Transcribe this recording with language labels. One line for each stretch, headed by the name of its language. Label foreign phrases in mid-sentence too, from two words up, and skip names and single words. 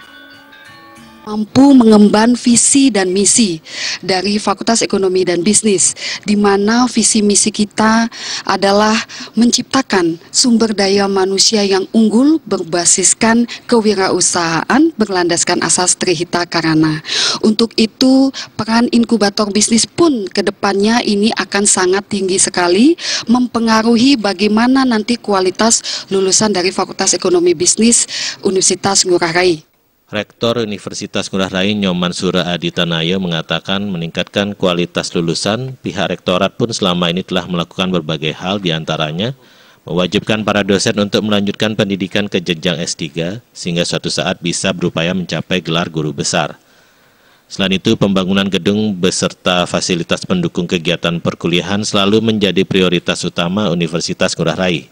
Indonesian: Mampu mengemban visi dan misi dari Fakultas Ekonomi dan Bisnis, di mana visi misi kita adalah menciptakan sumber daya manusia yang unggul berbasiskan kewirausahaan berlandaskan asas Trihita Karana. Untuk itu, peran inkubator bisnis pun ke depannya ini akan sangat tinggi sekali, mempengaruhi bagaimana nanti kualitas lulusan dari Fakultas Ekonomi Bisnis Universitas Ngurah Rai. Rektor Universitas Ngurah Rai Nyoman Sura Adi Tanayo mengatakan meningkatkan kualitas lulusan, pihak rektorat pun selama ini telah melakukan berbagai hal, diantaranya mewajibkan para dosen untuk melanjutkan pendidikan ke jenjang S3 sehingga suatu saat bisa berupaya mencapai gelar guru besar. Selain itu, pembangunan gedung beserta fasilitas pendukung kegiatan perkuliahan selalu menjadi prioritas utama Universitas Ngurah Rai.